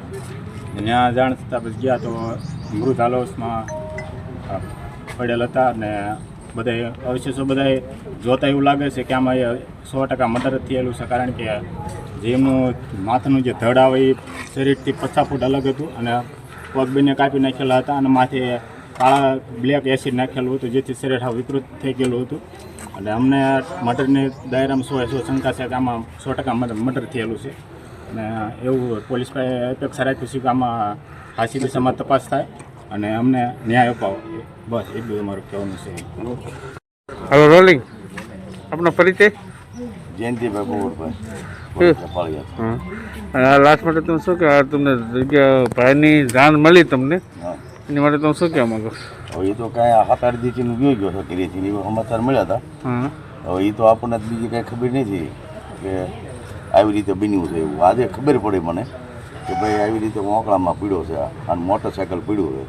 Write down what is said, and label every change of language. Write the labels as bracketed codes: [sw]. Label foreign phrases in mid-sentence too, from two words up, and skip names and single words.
[gu] ત્યાં જાણ થતાં પછી ગયા તો મૃત હાલતમાં પડેલ હતા અને બધા અવશેષો બધા જોતા એવું લાગે છે કે આમાં 100% મર્ડર થયેલું છે, કારણ કે જે એમનું માથાનું જે ધડ આવે એ શરીરથી 50 ફૂટ અલગ હતું અને પગ બંને કાપી નાખેલા હતા અને માથે કાળા બ્લેક એસિડ નાખેલું હતું, જેથી શરીર હાવ વિકૃત થઈ ગયેલું હતું। અને અમને મર્ડરની દાયરામાં 100% શંકા છે કે આમાં 100% મર્ડર થયેલું છે। અને એવું પોલીસ પાસે અપેક્ષા રાખી છે કે આમાં ફાંસી દિશામાં તપાસ થાય અને અમને ન્યાય અપાવો, બસ એટલું અમારું કહેવાનું છે। [hi] हेलो रोलिंग। अपना परिचय? जयंतीभाई बोरभाई पाळियाद। [gu] हाँ, लास्ट માટે તમે શું કે તમને જગ્યા ભાઈની જાણ મળી તમને, એની માટે તમે શું કહેવા માંગો? હવે એ તો કાંઈ 7-8 દિવસનું જોઈ ગયો હતો કરીએ એવા સમાચાર મળ્યા હતા। હા, હવે એ તો આપણને બીજી કાંઈ ખબર નથી કે આવી રીતે બન્યું છે એવું। આજે ખબર પડી મને કે ભાઈ આવી રીતે મોકળામાં પીડ્યો છે અને મોટરસાઇકલ પીડ્યું છે।